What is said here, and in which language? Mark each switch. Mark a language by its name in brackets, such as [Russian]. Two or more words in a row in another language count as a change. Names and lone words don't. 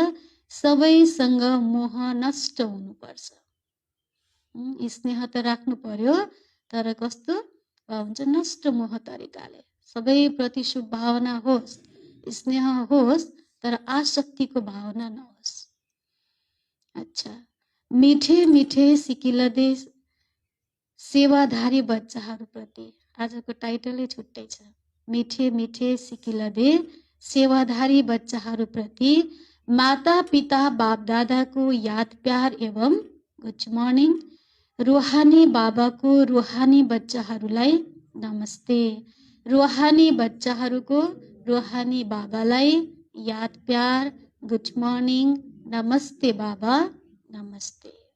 [Nepali] सबैसँग मोह नष्ट हुनुपर्छ। स्नेह त राख्नु पर्यो, तर कस्तो हुन्छ? नष्ट मोह तरिकाले। सबैप्रति शुभ भावना होस्, स्नेह होस्, तर आसक्तिको भावना नहोस्। अच्छा, [Hindi] मिठे मिठे सिकिलदे सेवाधारी [Nepali] बच्चाहरूप्रति, आजको टाइटलै छुट्टै छ। [Hindi] मिठे मिठे सिकिलदे सेवाधारी [Nepali] बच्चाहरूप्रति माता पिता बाप दादाको [Hindi] याद प्यार एवं [English] good morning. [Nepali] रूहानी बाबाको रूहानी बच्चाहरूलाई नमस्ते। रूहानी बच्चाहरूको रूहानी बाबालाई [Hindi] याद प्यार, [English] good morning, [Nepali] नमस्ते बाबा, नमस्ते।